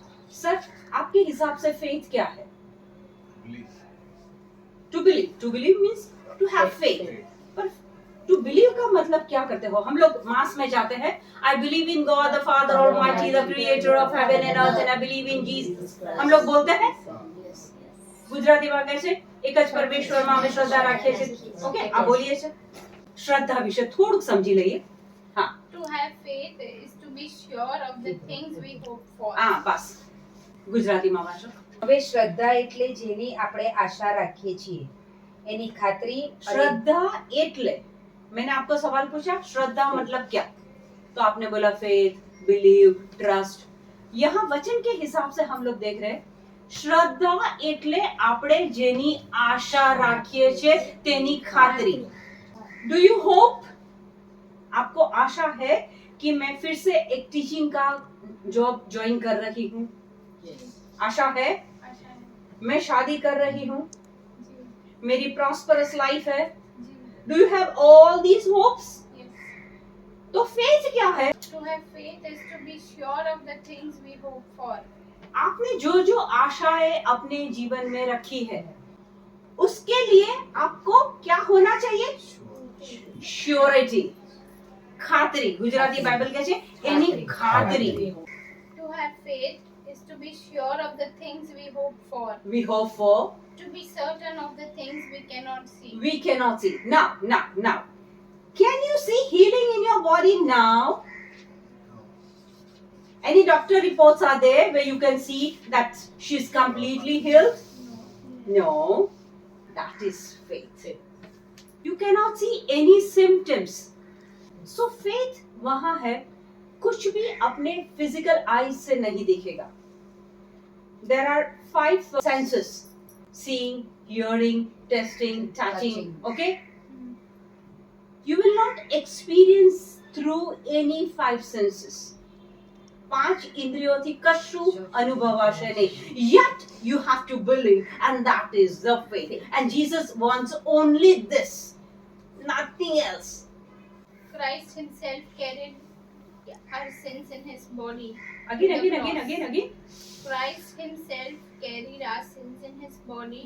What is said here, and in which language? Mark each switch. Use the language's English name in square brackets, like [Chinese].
[Hindi] Sir, आपके हिसाब से फेथ क्या है? [English] To believe means to have faith. [Hindi] पर टू बिलीव का मतलब क्या करते हो? हम लोग मास में जाते हैं, [English] I believe in God the Father Almighty the creator of heaven and earth and I believe in Jesus. [Hindi] हम लोग बोलते हैं [Gujarati] ગુજરાતીમાં કહે છે એક જ પરમેશ્વરમાં અમે શ્રદ્ધા રાખીએ છીએ. ઓકે, આ બોલીએ છે. શ્રદ્ધા વિશે થોડુંક સમજી લઈએ. હા, [English] To have faith is to be sure of the things we hope for. [Gujarati] હા, બસ ગુજરાતીમાં વાંચો. હવે શ્રદ્ધા એટલે જેની આપણે આશા રાખીએ છીએ એની ખાતરી અને [Hindi] श्रद्धा एटले, मैंने आपको सवाल पूछा श्रद्धा मतलब क्या, तो आपने बोला फेथ, बिलीव, ट्रस्ट. यहाँ वचन के हिसाब से हम लोग देख रहे हैं श्रद्धा एटले [Gujarati] આપણે જેની આશા રાખીએ છે તેની ખાતરી. [English] Do you hope? [Hindi] आपको आशा है कि मैं फिर से एक टीचिंग का जॉब ज्वाइन कर रही हूँ? आशा है. आशा है। मैं शादी कर रही हूँ, जी, मेरी प्रॉस्परस लाइफ है. जी, [English] Do you have all these hopes? yes. [Hindi] तो फेथ क्या है? [English] To have faith is to be sure of the things we hope for. [Hindi] आपने जो जो आशाएं अपने जीवन में रखी है उसके लिए आपको क्या होना चाहिए? श्योरिटी, खातरी. [Gujarati] गुजराती बाइबल કહે છે એની ખાતરી. [English] To have faith is to be sure of the things we hope for. We hope for, To be certain of the things we cannot see. we cannot see. Now. Can you see healing in your body now? Any doctor reports are there where you can see that she's completely healed? No, that is faith. You cannot see any symptoms. [Hindi] So faith वहाँ है, कुछ भी अपने physical eyes से नहीं दिखेगा. [English] There are 5 senses: seeing, hearing, tasting, touching. Okay? You will not experience through any 5 senses. [Gujarati] 5 इंद्रियोंથી કશું અનુભવાશે નહીં. [English] Yet you have to believe, and that is the faith. And Jesus wants only this, nothing else. Christ himself carried our sins in his body. Again. Christ himself carried our sins in his body.